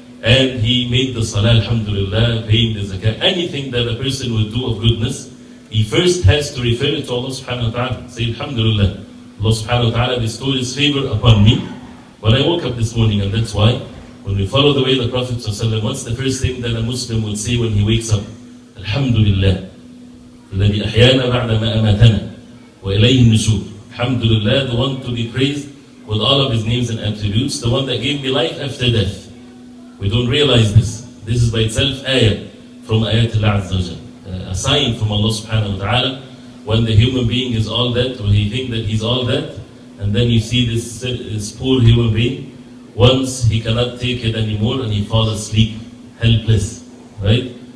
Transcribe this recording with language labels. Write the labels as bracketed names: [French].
[English] And he made the salah, alhamdulillah, paying the zakah. Anything that a person would do of goodness, he first has to refer it to Allah subhanahu wa ta'ala. Say, alhamdulillah, Allah subhanahu wa ta'ala bestowed his favor upon me when I woke up this morning. And that's why, when we follow the way of the Prophet ﷺ, what's the first thing that a Muslim would say when he wakes up? Alhamdulillah. [Arabic] الذي أحيانا بعد ما أماتنا وإليه النشور. [English] Alhamdulillah, the one to be praised with all of his names and attributes, the one that gave me life after death. We don't realize this. This is by itself ayah from ayat Allah Azza wa Jal. A sign from Allah subhanahu wa ta'ala when the human being is all that, or he think that he's all that, and then you see this poor human being, once he cannot take it anymore and he falls asleep, helpless, right?